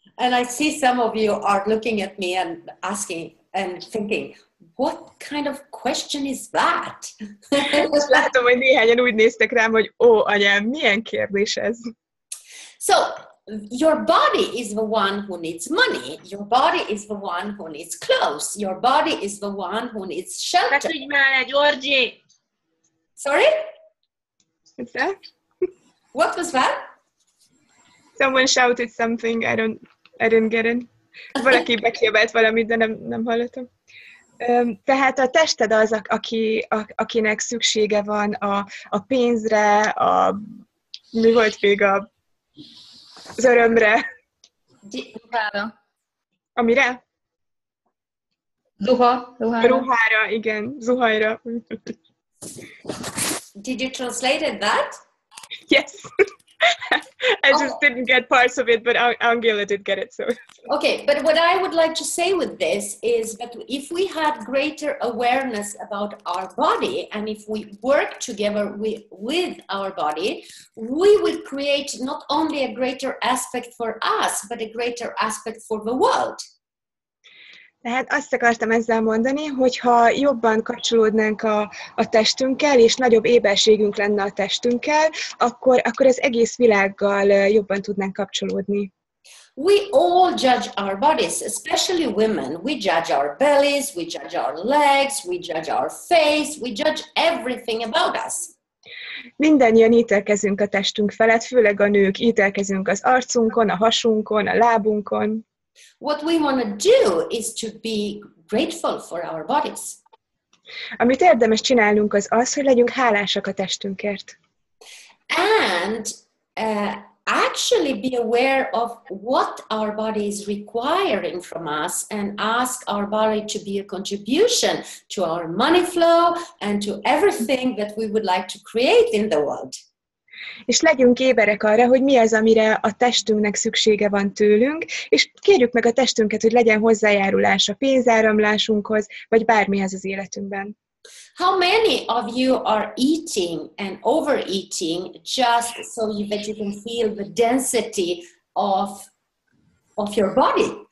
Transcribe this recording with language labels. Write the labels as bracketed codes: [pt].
[en] And I see some of you are looking at me and asking and thinking, what kind of question is that? [hu] Most látom, hogy néhányan úgy néztek rám, hogy ó, anyám, milyen kérdés ez? [en] So, your body is the one who needs money. Your body is the one who needs clothes. Your body is the one who needs shelter. Sorry? What's that? What was that? Someone shouted something, I didn't get it. [hu] Valaki bekiabált valamit, de nem hallottam. Tehát a tested az, akinek szüksége van a pénzre, mi volt még az örömre? Ruhára. Amire? Ruhára, igen, zuhajra. [en] Did you translate that? Yes. I just didn't get parts of it, but Angela did get it. So. Okay, but what I would like to say with this is that if we had greater awareness about our body and if we work together with our body, we will create not only a greater aspect for us, but a greater aspect for the world. [hu] Tehát azt akartam ezzel mondani, hogy ha jobban kapcsolódnánk a testünkkel, és nagyobb éberségünk lenne a testünkkel, akkor az egész világgal jobban tudnánk kapcsolódni. [en] We all judge our bodies, especially women. We judge our bellies, we judge our legs, we judge our face, we judge everything about us. [hu] Mindannyian ítélkezünk a testünk felett, főleg a nők ítélkezünk az arcunkon, a hasunkon, a lábunkon. [en] What we want to do is to be grateful for our bodies. [hu] Amit érdemes csinálnunk az, hogy legyünk hálásak a testünkért. [en] And actually be aware of what our body is requiring from us and ask our body to be a contribution to our money flow and to everything that we would like to create in the world. [hu] És legyünk éberek arra, hogy mi az, amire a testünknek szüksége van tőlünk, és kérjük meg a testünket, hogy legyen hozzájárulás a pénzáramlásunkhoz, vagy bármihez az életünkben. [en] How many of you are eating and overeating just that you can feel the density of your body?